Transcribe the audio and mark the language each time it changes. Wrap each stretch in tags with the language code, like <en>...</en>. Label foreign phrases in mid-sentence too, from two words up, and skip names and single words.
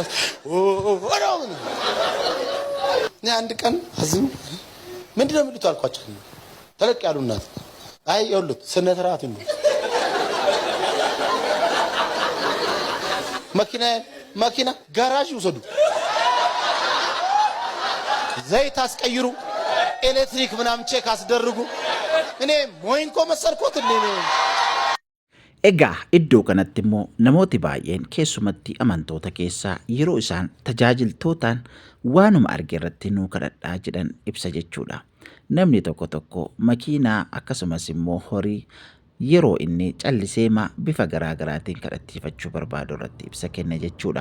<am>አንድ ቀን አዝም ምንድነው የሚሉት አልኳቸው። ተለቅ ያሉ እናት አይ ይኸውልህ ስነ ስርዓት ነው መኪና ጋራዥ ውሰዱ፣ ዘይት አስቀይሩ፣ ኤሌክትሪክ ምናምን ቼክ አስደርጉ። እኔ ሞይንኮ መሰልኩት እንዴ?</am> <om>Egaa iddoo kanatti immoo namooti baay'een keessumatti amantoota keessaa yeroo isaan tajaajiltootaan waanuma arge irratti nuu kadhadhaa jedhan ibsa jechuudha. Namni tokko makiinaa akkasumas immoo horii yeroo inni calliseema bifa garaagaraatiin kadhachiifachuu barbaadu irratti ibsa kenna jechuudha.</om>